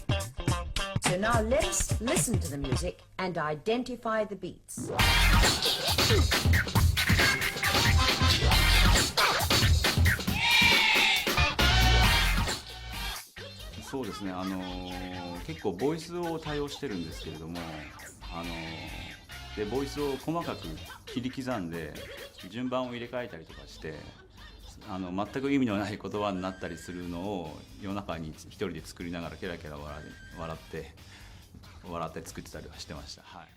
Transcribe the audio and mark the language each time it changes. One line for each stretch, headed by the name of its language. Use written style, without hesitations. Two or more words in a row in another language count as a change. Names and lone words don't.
English: So now let us listen to the music and identify the beats.
Japanese: そうですね、結構ボイスを対応してるんですけれども、でボイスを細かく切り刻んで順番を入れ替えたりとかして、全く意味のない言葉になったりするのを夜中に一人で作りながらケラケラ笑って作ってたりはしてました。はい。